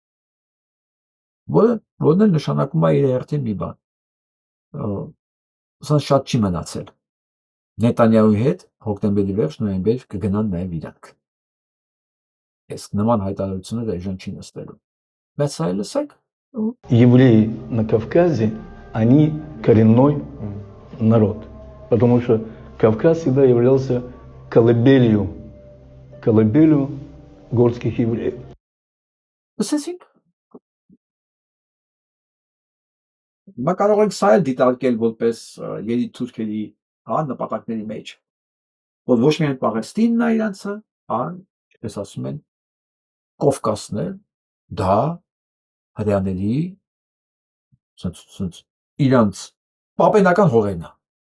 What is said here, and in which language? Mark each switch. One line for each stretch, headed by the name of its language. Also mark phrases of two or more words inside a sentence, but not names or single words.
Armenian: Որն էլ նշանակում է իր հերթին մի բան։ Սա շատ չի մնացել։ Նետանյահուի հետ հոկտեմբերի վերջ, նոյեմբեր կգնան նաև իրանք։ Այս նման հայտարարությունները այժմ չի նստելու։ Բայց սա լսեք։
Russian: Евреи на Кавказе, они коренной народ, потому что Кавказ всегда являлся колыбелью горских евреев.
Armenian: Լսեցինք։ Μα կարող ենք սա էլ դիտարկել որպես երիտթ թուրքերի նպատակների մեջ, որ ոչ միայն Պաղեստինն է իրանցը, այլ, ինչպես ասում են, Կովկասն է, դա հրեաների իրանց պապենական հողերն է։